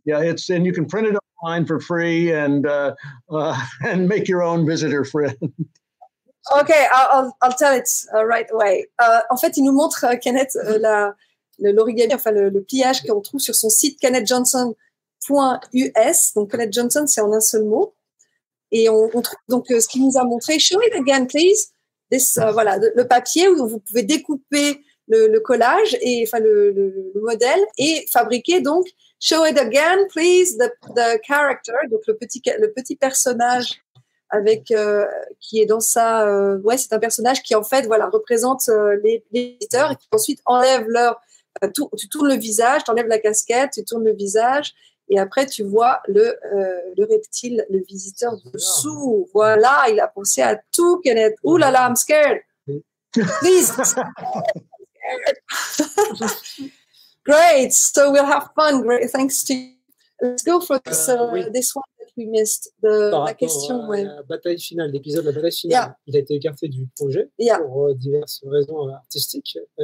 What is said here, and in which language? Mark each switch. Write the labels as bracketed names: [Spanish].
[English] Yeah, and you can print it online for free and make your own visitor friend. Okay, I'll tell it right away. [French] En fait, il nous montre Kenneth l'origami, enfin le pliage qu'on trouve sur son site kennethjohnson.us. Donc Kenneth Johnson, c'est en un seul mot. Et on trouve donc ce qu'il nous a montré. [English] Show it again, please. [French] Voilà, le papier où vous pouvez découper le collage et enfin le modèle et fabriquer donc. [English] Show it again, please. The character, [French] donc le petit personnage avec qui est dans sa c'est un personnage qui en fait représente les visiteurs et qui ensuite enlève tu tournes le visage, tu enlèves la casquette, tu tournes le visage et après tu vois le reptile, le visiteur dessous. Voilà, il a pensé à tout, Kenneth. Ouh là là, [English] I'm scared. Please. Great. So we'll have fun. Great. Thanks to you. Let's go for this one that we missed. [French] La question. La bataille finale, l'épisode de la bataille finale, il a été écarté du projet pour diverses raisons artistiques.